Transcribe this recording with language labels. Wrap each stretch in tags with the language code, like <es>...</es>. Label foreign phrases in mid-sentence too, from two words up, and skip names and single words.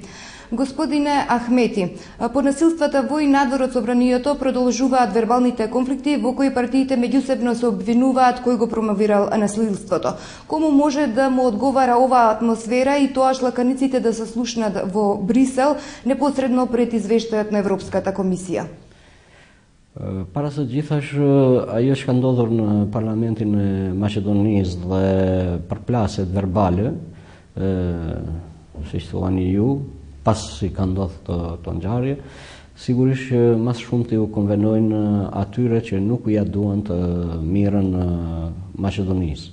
<mk>Господине Ахмети, по насилствата во и надвор од собранието продолжуваат вербалните конфликти во кои партиите меѓусебно се обвинуваат кој го промовирал насилството. Кому може да му одговара оваа атмосфера и тоаш лаканиците да се слушнат во Брисел непосредно пред извештајот на Европската комисија?</mk> <sq>Para së gjithash, ajo që ka ndodhur në Parlamentin e Maqedonisë dhe përplasjet verbale, siç thuani ju, pas si ka ndodhur të ngjarje, sigurisht që mas shumti u konvenojnë atyre që nuk ja duan të mirën Maqedonisë.</sq>